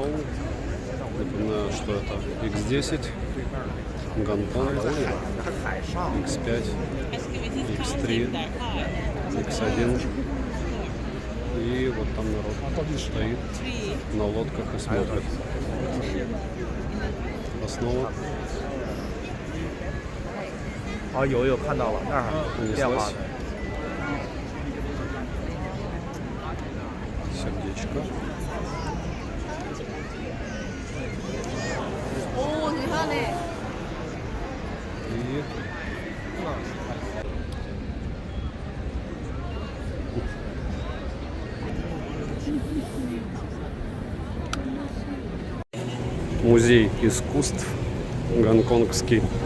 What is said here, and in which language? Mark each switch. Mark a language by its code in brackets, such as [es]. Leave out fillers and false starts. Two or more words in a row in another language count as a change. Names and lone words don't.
[ru] Напоминаю, что это X10, Гонконг, X5, X3, X1. И вот там народ стоит на лодках и смотрит. основа. [zh] 哦，有看到了，那儿变化 [ru] Понеслась. [zh] 的。 [ru] Сердечко. [zh] おお、你看呢？ [ru] И музей искусств гонконгский.